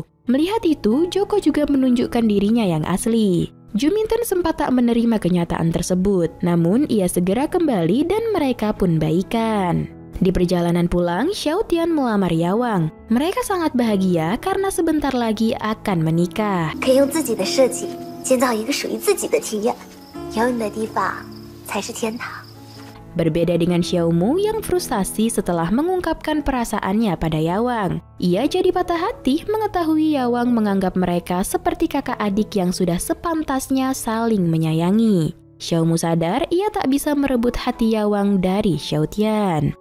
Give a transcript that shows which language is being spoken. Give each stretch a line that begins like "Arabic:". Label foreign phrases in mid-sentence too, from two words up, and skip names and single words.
Indonesian: Melihat itu, Joko juga menunjukkan dirinya yang asli. Juminten sempat tak menerima kenyataan tersebut, namun ia segera kembali dan mereka pun baikan. Di perjalanan pulang, Xiaotian melamar Yawang. Mereka sangat bahagia karena sebentar lagi akan menikah.
Chinese: 可以用自己的设计建造一个属于自己的庭院，有你的地方才是天堂。
Indonesian: Berbeda dengan Xiaomu yang frustasi setelah mengungkapkan perasaannya pada Yawang. Ia jadi patah hati mengetahui Yawang menganggap mereka seperti kakak adik yang sudah sepantasnya saling menyayangi. Xiaomu sadar ia tak bisa merebut hati Yawang dari Xiaotian.